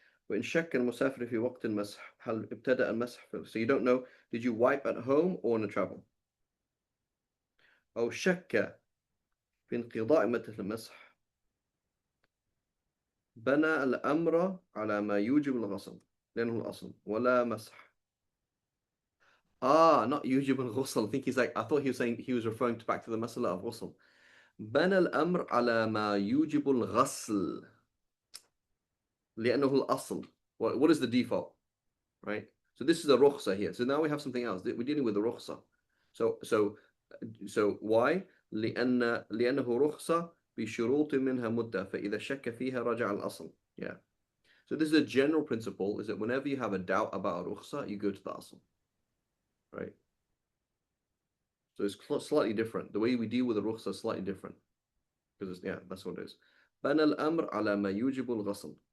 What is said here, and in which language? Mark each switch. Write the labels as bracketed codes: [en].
[ar] وإن شك المسافر في وقت المسح هل ابتدأ المسح [en] so you don't know, did you wipe at home or on a travel? [ar] أو شك في انقضاء مدة المسح بنى الأمر على ما يوجب الغسل لأنه الأصل ولا مسح. [en] Not [ar] يوجب الغسل. [en] I think he's like, I thought he was saying he was referring back to the مسألة of غسل. [ar] بنى الأمر على ما يوجب الغسل لأنه الأصل. [en] What is the default? Right? So this is a rukhsa here. So now we have something else. We're dealing with a rukhsa. So why? [ar] لأنه رخصة بشروط منها مدة فإذا شك فيها رجع الأصل. [en] Yeah. So this is a general principle, is that whenever you have a doubt about a rukhsa, you go to the asl. Right? So it's slightly different. The way we deal with the rukhsa is slightly different. Because yeah, that's what it is. [ar] بنى الأمر على ما يوجب الغسل.